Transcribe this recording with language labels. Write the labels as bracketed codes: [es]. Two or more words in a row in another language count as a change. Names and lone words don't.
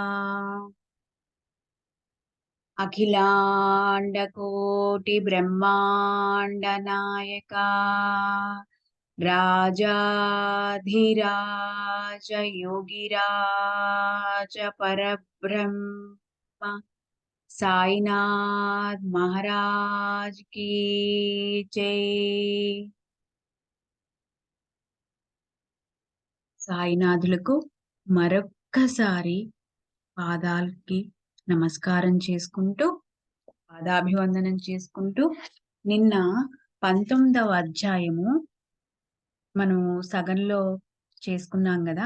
[sa] अखिलांड कोटि ब्रह्मांड नायका राजाधिराज योगिराज परब्रह्म साईनाथ महाराज की जय। [te] సాయినాథులకు మరొక్కసారి పాదాలకి నమస్కారం చేసుకుంటూ పాదాభివందనం చేసుకుంటూ నిన్న 19వ అధ్యాయము మనం సగంలో చేసుకున్నాం కదా.